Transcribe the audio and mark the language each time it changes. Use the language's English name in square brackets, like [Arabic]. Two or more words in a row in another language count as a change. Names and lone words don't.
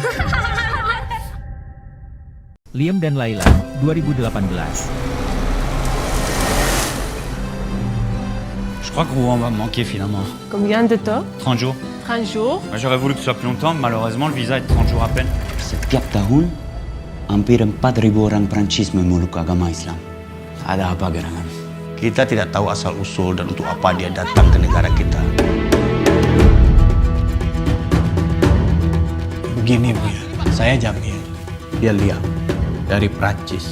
[Indonesian] Liam dan Laila, 2018. [French] Je crois qu'on va me manquer finalement. Combien de temps? 30 jours. 30 jours. J'aurais voulu que ce soit plus longtemps, mais malheureusement le visa est 30 jours à peine. [Indonesian] Setiap tahun, hampir 4.000 orang Prancis memeluk agama Islam. Ada apa gerangan? Kita tidak tahu asal-usul dan untuk apa dia datang ke negara kita. Begini Bu ya, saya Jamil, dia Liam, dari Prancis.